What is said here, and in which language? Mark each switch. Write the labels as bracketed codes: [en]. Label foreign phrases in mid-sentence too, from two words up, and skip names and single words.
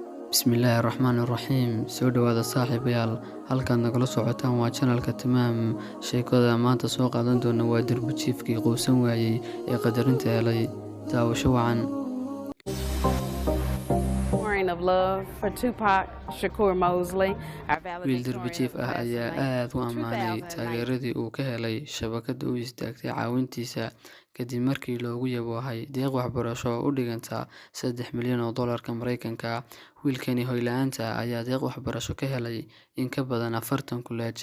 [ar] بسم الله الرحمن الرحيم. [so] Soo dhawaada saaxiibayaal, halkaad nagala socotaan waa channelka Timaam. Sheekada maanta soo qaadan doona waa derbi jiifkii quusan waayey ee qadarinta helay. Daawasho wacan. [en] Of love for Tupac Shakur Mosley, our [so] Wiil derbi [en] valedictorian [so] jiif [en] of the [so] ah [en] best [so] ayaa [en] late [so] aad u ammaanay 2009. taageeradii uu ka helay shabakadda u istaagtay caawintiisa kadib markii loogu yaboohay deeq waxbarasho oo u dhiganta $3 milyan oo doolarka Mareykanka ah. Wiilkani hoy-la'aanta ah ayaa deeq waxbarasho ka helay in ka badan 40 kolleej.